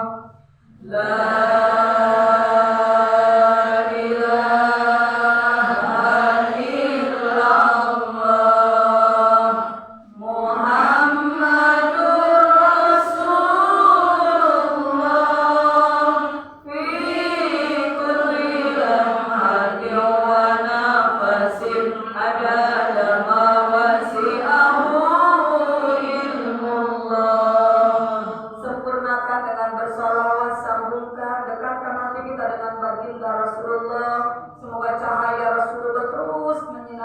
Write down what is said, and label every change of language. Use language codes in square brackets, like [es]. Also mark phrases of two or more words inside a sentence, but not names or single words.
[ar] لا إله إلا الله. محمد رسول الله. في كل لمحة ونفس عدد ما وسعه علم الله. [id] Sempurnakan dengan bersalawat, sambungkan, dekatkan hati kita dengan baginda Rasulullah. Semoga cahaya Rasulullah terus